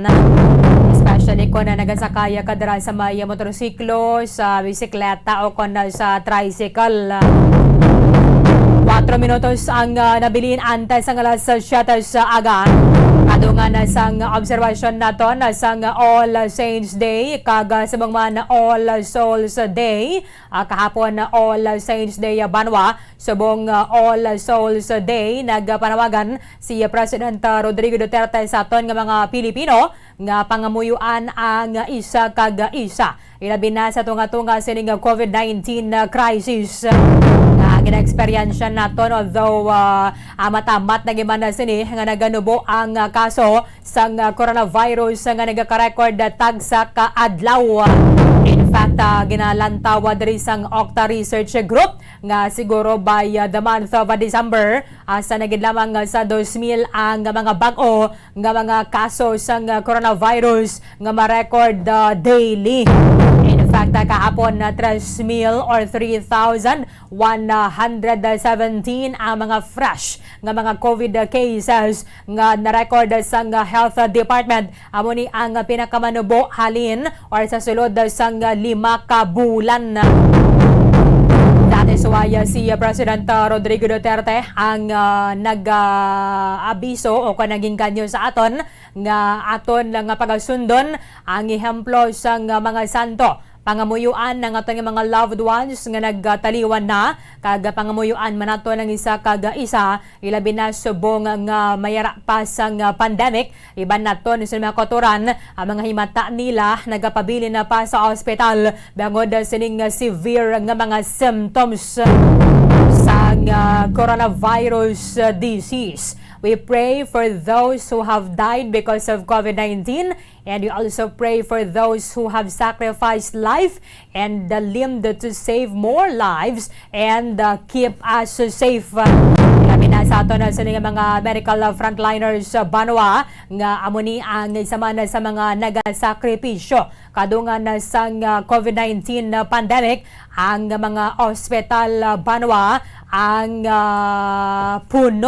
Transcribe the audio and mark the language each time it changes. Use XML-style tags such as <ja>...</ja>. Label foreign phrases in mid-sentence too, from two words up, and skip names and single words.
<hil>Especially kung nagasakaya ka dira sa may motorsiklo, sa bisikleta o kung sa tricycle. 4 minutos ang nabilin antes ang alas 7 sa aga. Kadungan na sang observation naton sang All Saints Day kag sabang man All Souls Day. Kahapon na All Saints Day Banwa, subong All Souls Day nagpanawagan si President Rodrigo Duterte sa aton nga mga Pilipino nga pangamuyuan ang isa kag isa. Ilabi na sa tunga-tunga sining COVID-19 crisis nga gina-experience naton, although matamat na gimana sini nga naganubo ang kaso sang coronavirus nga nagaka-record tagsa ka adlaw.</hil> <en>In fact,</en> <hil>ginalantawa diri sang Octa Research Group nga siguro</hil> <en>by the month of December</en> <hil>sa nagid lamang sa 2,000 ang mga bag-o nga mga kaso sang coronavirus nga ma-record daily.</hil> <en>In fact,</en> <hil>kahapon 3,000 or 3,117 ang mga fresh nga mga</hil> <en>COVID cases</en> <hil>nga na-record sang Health Department. Amo ni ang pinakamanubo halin or sa sulod sang 5 ka bulan.</hil> <en>That is why</en> <hil>si President Rodrigo Duterte ang nag-abiso o naging kanyo sa aton nga aton nga pagasundon ang ehemplo sang mga santo. Pangamuyuan</hil> <tl>ng ating</tl> <hil>mga</hil> <en>loved ones</en> <hil>nga nagtaliwan na kag pangamuyuan manato ng isa kag isa ilabi na subong nga mayara pa sang pandemic. Iban naton sa mga kotoran ang mga himata nila nagapabili na pa sa ospital bangod sining severe nga mga symptoms sang</hil> <en>coronavirus disease. We pray for those who have died because of COVID-19, and we also pray for those who have sacrificed life and limbed to save more lives and keep us safe.</en> <hil>Ilabi na sa ato na sa mga</hil> <en>medical frontliners</en> <hil>Banwa nga amuni ang isa man sa mga nagasakripisyo kadungan sang COVID-19 pandemic. Ang mga ospital Banwa ang puno.</hil>